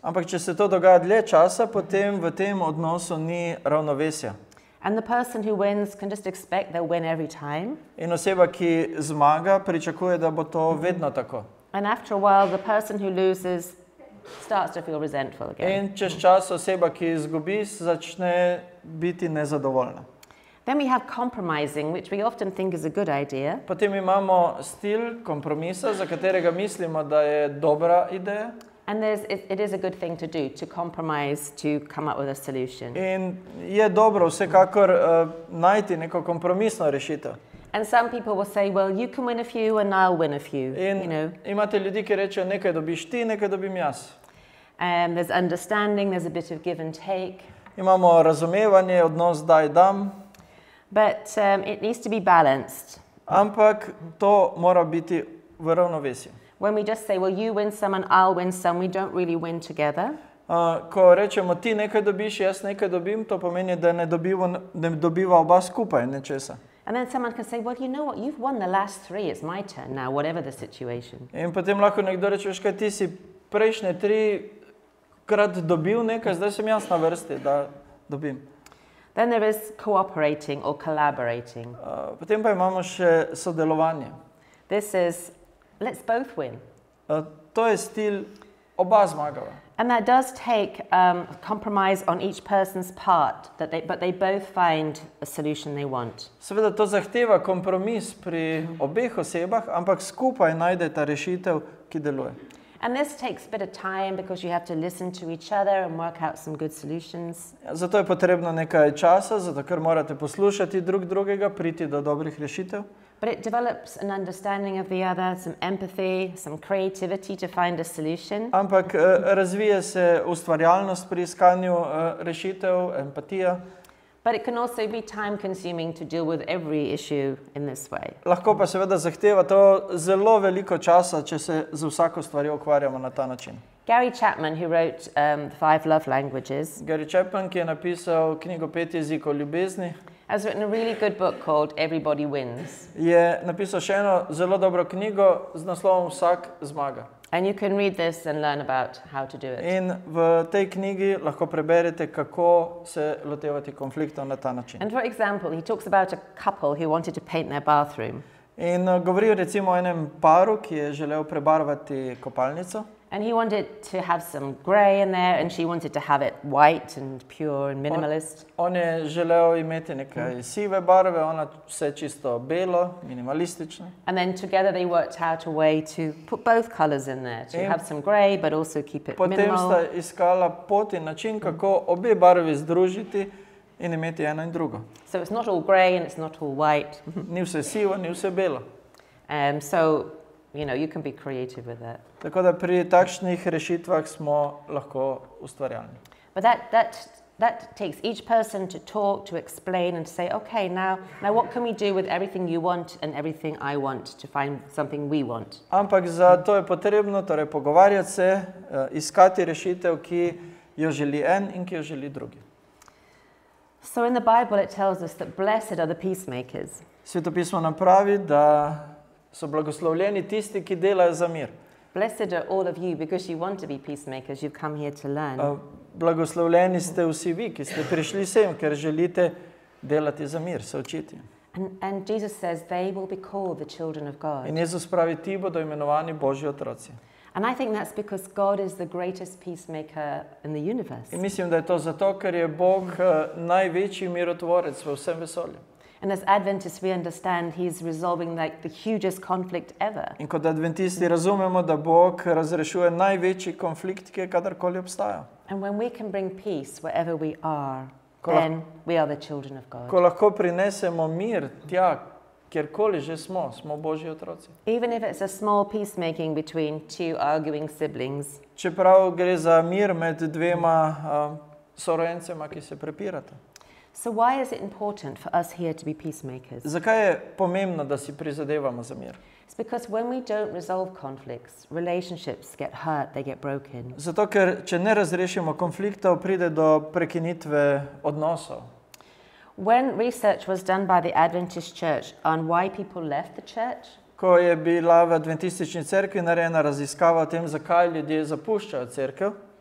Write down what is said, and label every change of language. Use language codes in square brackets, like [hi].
[sl] Ampak če se to dogaja dlje časa, potem v tem odnosu ni ravnovesja. [en] And the person who wins can just expect they'll win every time. [sl] In oseba, ki zmaga, pričakuje, da bo to vedno tako. [en] And after a while, the person who loses starts to feel resentful again. [sl] In čez čas oseba, ki izgubi, začne biti nezadovoljna. [en] Then we have compromising, which we often think is a good idea. [sl] Potem imamo stil kompromisa, za katerega mislimo, da je dobra ideja. [en] And it is a good thing to do, to compromise, to come up with a solution. [sl] In je dobro vsekakor najti neko kompromisno rešitev. [en] And some people will say, well, you can win a few and I'll win a few. [sl] In imate ljudi, ki rečejo, nekaj dobiš ti, nekaj dobim jaz. [en] There's understanding, there's a bit of give and take. [sl] Imamo razumevanje, odnos daj dam. [en] But it needs to be balanced. [sl] Ampak to mora biti v ravnovesju. [en] When we just say, well, you win some and I'll win some, we don't really win together. [sl] Ko rečemo, ti nekaj dobiš, jaz nekaj dobim, to pomeni, da ne dobiva oba skupaj nečesa. [en] And then someone can say, well, you know what, you've won the last 3, it's my turn now, whatever the situation. [sl] In potem lahko nekdo reče, veš kaj, ti si prejšnje 3-krat dobil nekaj, zdaj sem jaz na vrsti, da dobim. [en] Then there is cooperating or collaborating. [sl] Potem pa imamo še sodelovanje. [en] This is, let's both win. [sl] To je stil oba zmagava. [en] And that does take compromise on each person's part, but they both find a solution they want. [sl] Seveda to zahteva kompromis pri obeh osebah, ampak skupaj najdeta rešitev, ki deluje. [en] And this takes a bit of time because you have to listen to each other and work out some good solutions. [sl] Zato je potrebno nekaj časa, zato ker morate poslušati drug drugega, priti do dobrih rešitev. [en] But it develops an understanding of the other, some empathy, some creativity to find a solution. [sl] Ampak razvije se ustvarjalnost pri iskanju rešitev, empatija. [en] But it can also be time consuming to deal with every issue in this way. [sl] Lahko pa seveda zahteva to zelo veliko časa, če se z vsako stvarjo ukvarjamo na ta način. [en] Gary Chapman, who wrote The 5 Love Languages, [sl] Gary Chapman, ki je napisal knjigo 5 jezikov ljubezni, [en] has written a really good book called Everybody Wins. [sl] je napisal še eno zelo dobro knjigo z naslovom Vsak zmaga. [en] And you can read this and learn about how to do it. [sl] In v tej knjigi lahko preberete, kako se lotevati konfliktov na ta način. [en] And for example, he talks about a couple who wanted to paint their bathroom. [sl] In govori recimo o enem paru, ki je želel prebarvati kopalnico. [en] And he wanted to have some grey in there, and she wanted to have it white and pure and minimalist. [sl] On je želel imeti nekaj sive barve, ona vse čisto belo, minimalistično. [en] And then together they worked out a way to put both colours in there, to have some grey but also keep it [sl] Potem [en] minimal. [sl] sta iskala pot in način, kako obe barvi združiti in imeti eno in drugo. [en] So it's not all grey and it's not all white. [sl] Ni vse sivo, ni vse belo. [en] So, you know, you can be creative with that. [sl] Tako da pri takšnih rešitvah smo lahko ustvarjalni. [en] But that that takes each person to talk, to explain, and to say, okay, now what can we do with everything you want and everything I want to find something we want? [sl] Ampak za to je potrebno torej pogovarjati se, iskati rešitev, ki jo želi en in ki jo želi drugi. [en] So in the Bible it tells us that blessed are the peacemakers. [sl] Svetopismo nam pravi, da so blagoslovljeni tisti, ki delajo za mir. [en] Blessed are all of you because you want to be peacemakers. You've come here to learn. [sl] Blagoslovljeni ste vsi vi, ki ste prišli sem, ker želite delati za mir, se učiti. [en] And Jesus says they will be called the children of God. [sl] In Jezus pravi, ti bodo imenovani Božji otroci. [en] And I think that's because God is the greatest peacemaker in the universe. [sl] In mislim, da je to zato, ker je Bog največji mirotvorec v vsem vesolju. [en] And as Adventists we understand he's resolving like the hugest conflict ever. [sl] In kot adventisti razumemo, da Bog razrešuje največji konflikt, ki je kadarkoli obstajal. [en] And when we can bring peace wherever we are, then we are the children of God. [sl] Ko lahko prinesemo mir tja, kjerkoli že smo Božji otroci. [en] Even if it's a small peacemaking between two arguing siblings. [sl] Čeprav gre za mir med dvema sorojencema, ki se prepirata. [en] So why is it important for us here to be peacemakers? [sl] Zakaj je pomembno, da si prizadevamo za mir? [en] It's because when we don't resolve conflicts, relationships get hurt, they get broken. [sl] Zato, ker če ne razrešimo konfliktov, pride do prekinitve odnosov. [en] When research was done by the Adventist Church on why people left the church, [sl] Ko je bila v adventistični cerkvi narejena raziskava o tem, zakaj ljudje zapuščajo cerkev,